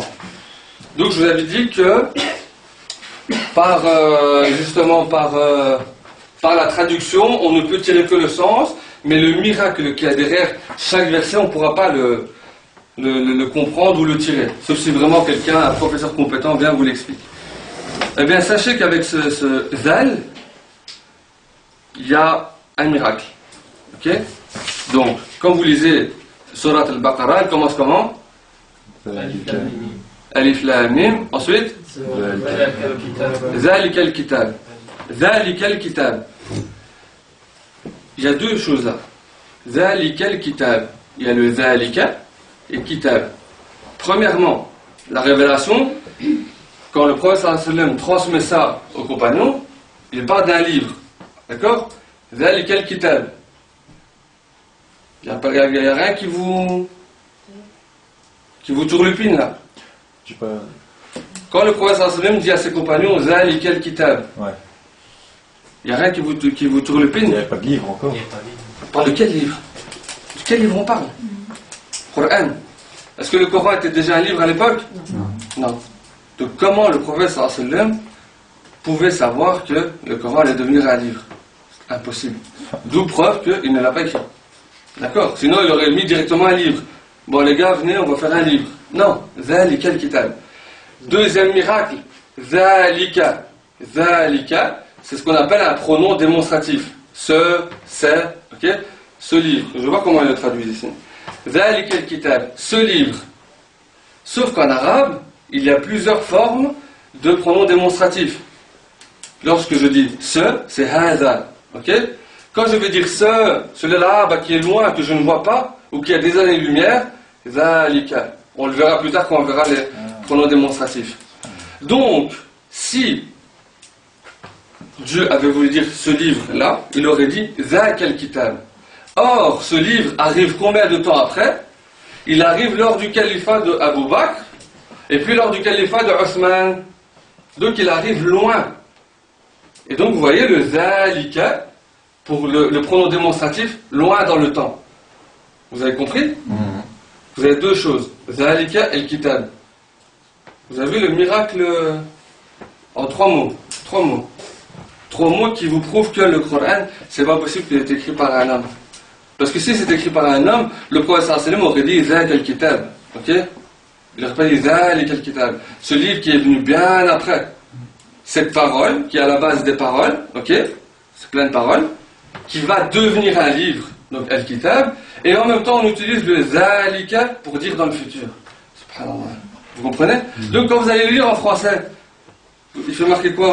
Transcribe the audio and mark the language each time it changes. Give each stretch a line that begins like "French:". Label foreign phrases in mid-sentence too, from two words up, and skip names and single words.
French: Donc je vous avais dit que par la traduction, on ne peut tirer que le sens, mais le miracle qu'il y a derrière chaque verset, on ne pourra pas le comprendre ou le tirer. Sauf si vraiment quelqu'un, un professeur compétent, vient vous l'explique. Eh bien, sachez qu'avec ce zal, il y a un miracle. Ok? Donc, quand vous lisez Surat al-Baqarah, elle commence comment?
Arabic: ألف لام ميم. Ensuite, ذلك الكتاب. ذلك الكتاب.
French: Il y a deux choses là.
Arabic: ذلك الكتاب.
French: Il y a le Zalika et Kitab. Premièrement, la révélation, quand le prophète
Arabic: صلى الله عليه وسلم
French: transmet ça aux compagnons, il parle d'un livre. D'accord?
Arabic: ذلك الكتاب.
French: Il n'y a rien qui vous turlupine là. Quand le prophète
Arabic: صلى الله عليه وسلم
French: dit à ses compagnons
Arabic: ذلك الكتاب,
French: il n'y a rien qui vous turlupine. Il n'y a pas de livre encore. On parle de quel livre? De quel livre on parle? Coran. Est-ce que le Coran était déjà un livre à l'époque? Non. Donc comment le prophète
Arabic: صلى الله عليه وسلم
French: pouvait savoir que le Coran allait devenir un livre? Impossible. D'où preuve qu'il ne l'a pas écrit. D'accord? Sinon il aurait mis directement un livre. Bon les gars, venez, on va faire un livre. Non.
Arabic: ذلك الكتاب.
French: Deuxième miracle. Zalika. Zalika, c'est ce qu'on appelle un pronom démonstratif. Ce, c'est, ok? Ce livre. Je vois comment il le traduit ici.
Arabic: ذلك الكتاب.
French: Ce livre. Sauf qu'en arabe, il y a plusieurs formes de pronoms démonstratifs. Lorsque je dis ce, c'est haza. Ok? Quand je vais dire celui-là qui est loin, que je ne vois pas, ou qui a des années-lumière, zalika. On le verra plus tard quand on verra les pronoms démonstratifs. Donc, si Dieu avait voulu dire ce livre-là, il aurait dit
Arabic: زاكا الكتاب.
French: Or, ce livre arrive combien de temps après? Il arrive lors du califat de Abu Bakr, et puis lors du califat de Othman. Donc il arrive loin. Et donc vous voyez le Zalika, pour le pronom démonstratif, loin dans le temps. Vous avez compris? Vous avez deux choses. Zalika et Kitab. Vous avez le miracle en trois mots. Trois mots qui vous prouvent que le Coran, c'est pas possible qu'il ait été écrit par un homme. Parce que si c'est écrit par un homme, le prophète
Arabic: صلى الله عليه وسلم
French: aurait dit
Arabic: ذلك الكتاب.
French: Ok? Il n'aurait pas dit
Arabic: ذلك الكتاب.
French: Ce livre qui est venu bien après. Cette parole, qui est à la base des paroles, ok? C'est plein de paroles, qui va devenir un livre, donc al-Kitab, et en même temps on utilise le Zalika pour dire dans le futur. Subhanallah. Vous comprenez? Donc quand vous allez lire en français, il fait marquer quoi?